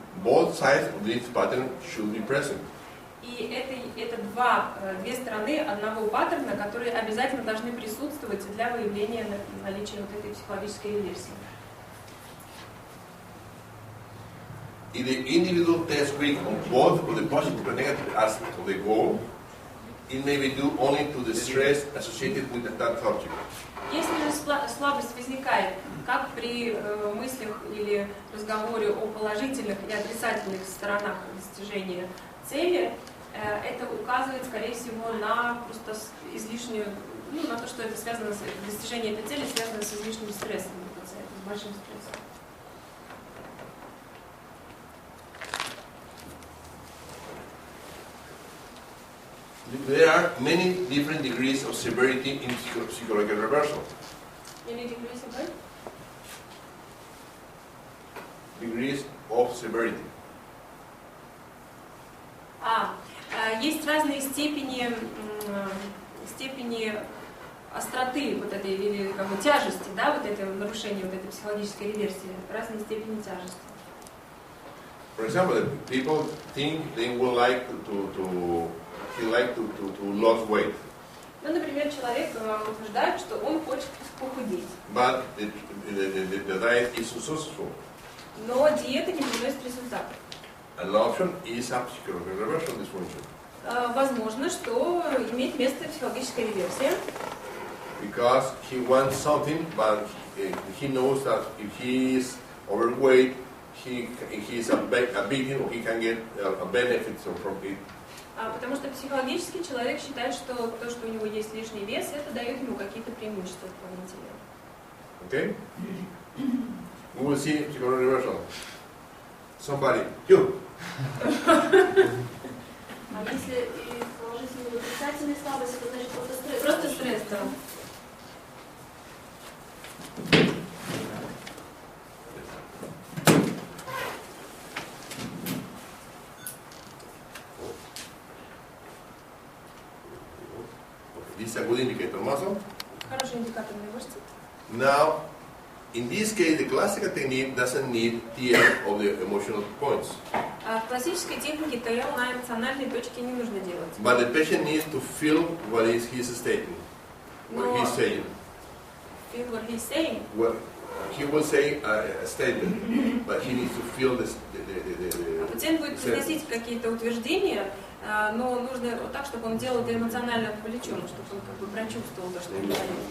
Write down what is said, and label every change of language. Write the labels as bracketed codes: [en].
[en] Both sides of this pattern should be present. [ru] И это две стороны одного паттерна, которые обязательно должны присутствовать для выявления наличия вот этой психологической реверсии. [en] If the individual tests weak on both of the positive and negative aspects of the goal, it may be due only to the stress associated with that object. [ru] Если же слабость возникает как при мыслях или разговоре о положительных и отрицательных сторонах достижения цели, это указывает, скорее всего, на просто излишнюю, на то, что это связано с достижением этой цели, связано с излишним стрессом для пациента, с большим стрессом. [en] There are many different degrees of severity in psychological reversal. Many degrees of what? Degrees of severity. [ru] Есть разные степени остроты вот этой, или как бы тяжести, да, вот этого нарушения, вот этой психологической реверсии, разные степени тяжести. [en] For example, people think they would like to lose weight. [ru] Ну, например, человек утверждает, что он хочет похудеть. [en] But the diet is successful. [ru] Но диета не приносит результата. [en] An option is a psychological reversal dysfunction. [ru] Возможно, что имеет место психологическая реверсия. [en] Because he wants something, but he knows that if he is overweight, he is a victim, or he can get a benefit from it. [ru] Потому что психологически человек считает, что то, что у него есть лишний вес, это дает ему какие-то преимущества дополнительные. [en] Okay? We will see psychological reversal. Somebody, you. [ru] А если положительная или отрицательная слабость, это значит просто стресс, да. [en] This is a good indicator muscle. [ru] Хороший индикаторная мышца. [en] Now, in this case, the classical technique doesn't need TL of the emotional points. [ru] В классической технике ТЛ на эмоциональной точке не нужно делать. [en] But the patient needs to feel what is he's stating, what he's saying. Feel what he's saying. Well, he will say a statement, but he needs to feel this. [ru] Пациент будет произносить какие-то утверждения, но нужно так, чтобы он делал это эмоционально вовлеченно, чтобы он как бы прочувствовал то, что он говорит.